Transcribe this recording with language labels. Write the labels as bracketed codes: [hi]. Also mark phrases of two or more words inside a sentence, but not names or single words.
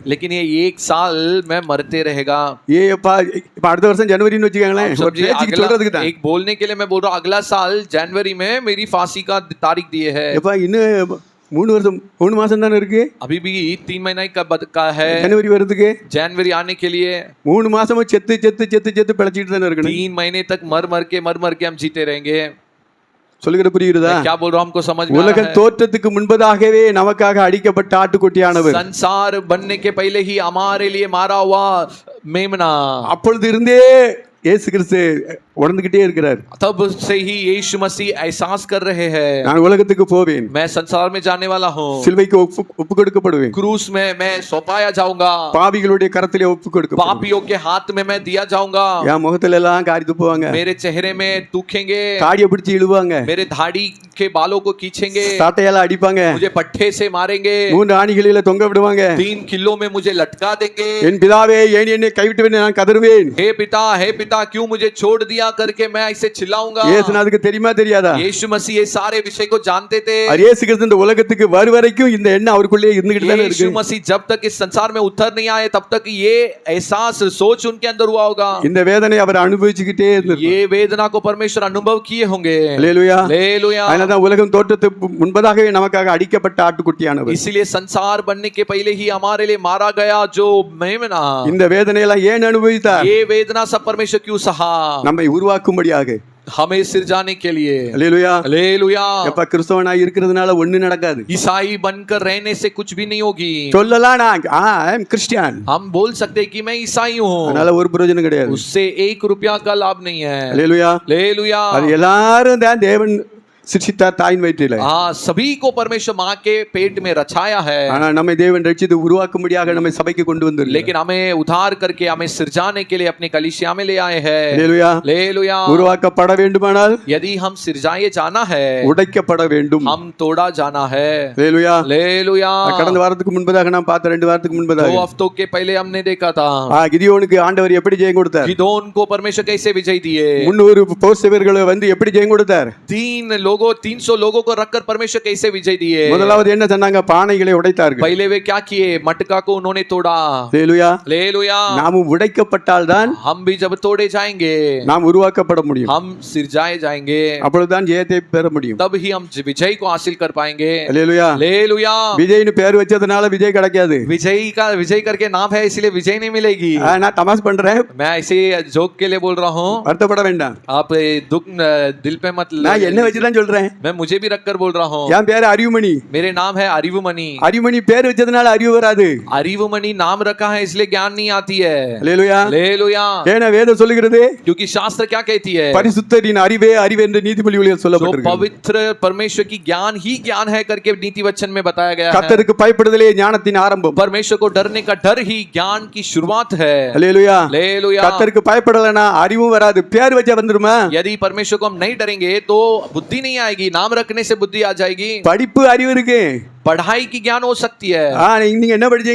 [hi] लेकिन ये 1 साल मैं मरते रहेगा। [ta] ஏப்பா இப்ப அடுத்த வருஷம் ஜனவரின்னு வச்சுக்கோங்களேன், ஒரு பேச்சுக்கு சொல்றதுக்கு தான். [hi] एक बोलने के लिए मैं बोल रहा हूँ, अगला साल जनवरी में मेरी फांसी का तारीख दिए है। [ta] எப்பா இன்னும் 3 மாசம் தானே இருக்கு, [hi] अभी भी 3 महीना का है [ta] ஜனவரி வருதுக்கு. [hi] जनवरी आने के लिए [ta] 3 மாசமும் செத்து செத்து செத்து செத்து பிழைச்சிட்டு தானே இருக்கணும். [hi] 3 महीने तक मर के हम जीते रहेंगे। [ta] சொல்லுகிற புரியுதா? [hi] मैं क्या बोल रहा हूँ हमको समझ में आ [ta] உலக [hi] रहा है? [ta] தோற்றத்துக்கு முன்பதாகவே நமக்காக அடிக்கப்பட்ட ஆட்டுக்குட்டியானவர், [hi] संसार बनने के पहले ही हमारे लिए मारा हुआ मेमना, [ta] அப்பொழுது இருந்தே இயேசு கிறிஸ்து உணர்ந்துகிட்டே இருக்கிறார். [hi] तब से ही यीशु मसीह एहसास कर रहे हैं, [ta] நான் உலகத்துக்கு போவேன், [hi] मैं संसार में जाने वाला हूँ, [ta] சிலுவைக்கு ஒப்பு கொடுக்கப்படுவேன், [hi] क्रूस में मैं सौंपाया जाऊंगा, [ta] பாவிகளுடைய கரத்திலே ஒப்பு கொடுக்கப்படுவேன், [hi] पापियों के हाथ में मैं दिया जाऊंगा, [ta] என் முகத்துல எல்லாம் காரி துப்புவாங்க, [hi] मेरे चेहरे में दुखेंगे, [ta] தாடியை பிடிச்சு இழுவாங்க, [hi] मेरे दाढ़ी के बालों को खींचेंगे, [ta] சாட்டையால அடிப்பாங்க, [hi] मुझे पट्टे से मारेंगे, [ta] 3 ஆணிகளில தொங்க விடுவாங்க. [hi] 3 किलो में मुझे लटका देंगे। [ta] என் பிதாவே ஏன் என்னை கைவிட்டு நான் கதறுவேன். [hi] हे पिता क्यों मुझे छोड़ दिया करके मैं ऐसे चिल्लाऊंगा। [ta] இயேசுநாதருக்கு தெரியுமா தெரியாதா? [hi] यीशु मसीह ये सारे विषय को जानते थे। [ta] அவர் இயேசு கிறிஸ்து இந்த உலகத்துக்கு வரும் வரைக்கும் இந்த எண்ணம் அவருக்குள்ளே இருந்துகிட்டு தானே [hi] यीशु [ta] இருக்கு. [hi] मसीह जब तक इस संसार में उतर नहीं आए तब तक ये एहसास सोच उनके अंदर हुआ होगा। [ta] இந்த வேதனை அவர் அனுபவிச்சுக்கிட்டே இருந்தார். [hi] ये वेदना को परमेश्वर अनुभव किए होंगे। [ta] அல்லேலூயா. [hi] हालेलुया। [ta] அதனால தான் உலகம் தோற்றத்துக்கு முன்பதாகவே நமக்காக அடிக்கப்பட்ட ஆட்டுக்குட்டியானவர். [hi] इसीलिए संसार बनने के पहले ही हमारे लिए मारा गया जो मेमना। [ta] இந்த வேதனையெல்லாம் ஏன் அனுபவித்தார்? [hi] ये वेदना सब परमेश्वर क्यों सहा? [ta] நம்மை உருவாக்கும்படியாக. [hi] हमें सिरजाने के लिए। [ta] அல்லேலூயா. [hi] हालेलुया। [ta] எப்ப கிறிஸ்தவனாய் இருக்கிறதுனால ஒண்ணு நடக்காது. [hi] ईसाई बनकर रहने से कुछ भी नहीं होगी। [ta] சொல்லலாம் நான் [en] I am Christian, [hi] हम बोल सकते हैं कि मैं ईसाई हूँ, [ta] அதனால ஒரு பிரயோஜனம் கிடையாது. [hi] उससे 1 रुपया का लाभ नहीं है। [ta] அல்லேலூயா. [hi] हालेलुया। [ta] அது எல்லாரும் தான் தேவன் சிருஷ்டித்தார் தாயின் வயிற்றிலே. [hi] हाँ, सभी को परमेश्वर माँ के पेट में रचाया है, [ta] ஆனா நம்மை தேவன் ரட்சித்து உருவாக்கும்படியாக நம்மை சபைக்கு கொண்டு வந்தார். [hi] लेकिन हमें उद्धार करके हमें सिरजाने के लिए अपनी कलीसिया में ले आए हैं। [ta] அல்லேலூயா. [hi] हालेलुया। [ta] உருவாக்கப்பட வேண்டுமானால் [hi] यदि हम सिरजाए जाना है, [ta] உடைக்கப்பட வேண்டும். [hi] हम तोड़ा जाना है। [ta] அல்லேலூயா. [hi] हालेलुया। [ta] கடந்த வாரத்துக்கு முன்பதாக நாம் பார்த்த 2 வாரத்துக்கு 2 முன்பதாக [hi] हफ्तों के पहले हमने देखा था [ta] கிதியோனுக்கு ஆண்டவர் எப்படி ஜெயம் கொடுத்தார். [hi] गिदोन को परमेश्वर कैसे विजय दिए। [ta] 300 போர் சேவர்களை வந்து எப்படி ஜெயம் கொடுத்தார். [hi] 3 लोगों 300 लोगों को रखकर परमेश्वर कैसे विजय दिए? [ta] முதலாவது என்ன சொன்னாங்க? பானைகளை உடைத்தார்கள். [hi] पहले वे क्या किए? मटका को उन्होंने तोड़ा। [ta] ஹல்லேலூயா. [hi] हालेलुया। [ta] நாமும் உடைக்கப்பட்டால்தான் [hi] हम भी जब तोड़े जाएंगे, [ta] நாம் உருவாக்கப்பட முடியும். [hi] हम सिरजाए जाएंगे, [ta] அப்பொழுதுதான் ஜெயத்தை பெற முடியும். [hi] तब ही हम विजय को हासिल कर पाएंगे। [ta] ஹல்லேலூயா. [hi] हालेलुया। [ta] விஜய்னு பேர் வச்சதுனால விஜய் கிடைக்காது. [hi] विजय करके नाम है इसलिए विजय नहीं मिलेगी। [ta] நான் தமாஷ் பண்றேன், [hi] मैं ऐसे जोक के लिए बोल रहा हूँ, [ta] வருத்தப்பட வேண்டாம். [hi] आप दुख दिल पे मत [ta] நான் என்ன வச்சுதான் சொல்றேன். [hi] मैं मुझे भी रखकर बोल रहा हूँ। [ta] என் பேரு அறிவுமணி. [hi] मेरे नाम है अरिवमणि। [ta] அறிவுமணி பேர் வச்சதுனால அறிவு வராது. [hi] अरिवमणि नाम रखा है इसलिए ज्ञान नहीं आती है। [ta] ஹல்லேலூயா. [hi] हालेलुया। [ta] ஏன்னா வேதம் சொல்லுகிறது, [hi] क्योंकि शास्त्र क्या कहती है? [ta] பரிசுத்தரின் அறிவே அறிவு என்று நீதிமொழிகளில் [hi] जो [ta] சொல்லப்பட்டிருக்கு. [hi] पवित्र परमेश्वर की ज्ञान ही ज्ञान है करके नीति वचन में बताया गया है। [ta] கர்த்தருக்கு பயப்படுதலே ஞானத்தின் ஆரம்பம். [hi] परमेश्वर को डरने का डर ही ज्ञान की शुरुआत है। [ta] ஹல்லேலூயா. [hi] हालेलुया। [ta] கர்த்தருக்கு பயப்படலனா அறிவும் வராது. பேர் வச்சா வந்துருமா? [hi] यदि परमेश्वर को हम नहीं डरेंगे तो बुद्धि नहीं आएगी। नाम रखने से बुद्धि आ जाएगी। [ta] படிப்பு அறிவு இருக்கு. [hi] पढ़ाई की ज्ञान हो सकती है। [ta] நீங்க என்ன படிச்சீங்க?